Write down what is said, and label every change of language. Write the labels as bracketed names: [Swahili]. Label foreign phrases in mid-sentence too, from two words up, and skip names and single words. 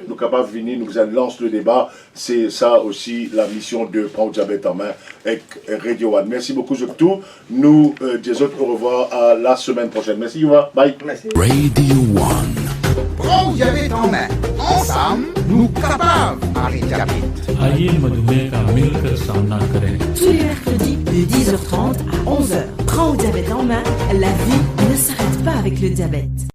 [French] Nous sommes capables de venir, nous lancer le débat. C'est ça aussi la mission de Prendre Diabète en main avec Radio One. Merci beaucoup, Joctou. Nous disons au revoir à la semaine prochaine. Merci, Youva. Bye. Merci. Radio One. Prends Diabète en main. Ensemble, nous capables d'arrêter diabète. [Hindi] आइए मधुमेह का मिलकर सामना करें. [French] Tous les mercredis de 10h30 à 11h. Prends au diabète en main, la vie ne s'arrête pas avec le diabète.